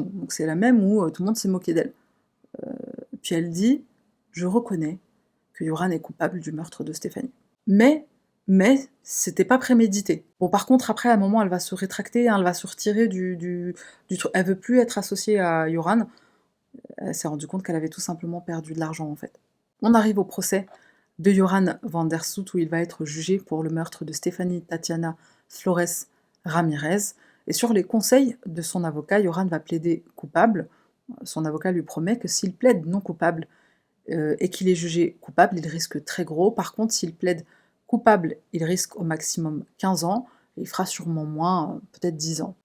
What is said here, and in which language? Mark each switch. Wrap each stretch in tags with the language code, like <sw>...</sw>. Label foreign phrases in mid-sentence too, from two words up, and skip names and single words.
<fr>Donc c'est la même où tout le monde s'est moqué d'elle. Puis elle dit « Je reconnais que Yoran est coupable du meurtre de Stéphanie. » Mais c'était pas prémédité. Bon, par contre, après, à un moment, elle va se rétracter, hein, elle va se retirer du truc. Elle veut plus être associée à Yoran. Elle s'est rendue compte qu'elle avait tout simplement perdu de l'argent, en fait. On arrive au procès de Yoran van der Soet, où il va être jugé pour le meurtre de Stéphanie Tatiana Flores Ramirez. Et sur les conseils de son avocat, Yoran va plaider coupable. Son avocat lui promet que s'il plaide non coupable et qu'il est jugé coupable, il risque très gros. Par contre, s'il plaide coupable, il risque au maximum 15 ans, et il fera sûrement moins, peut-être 10 ans.</fr>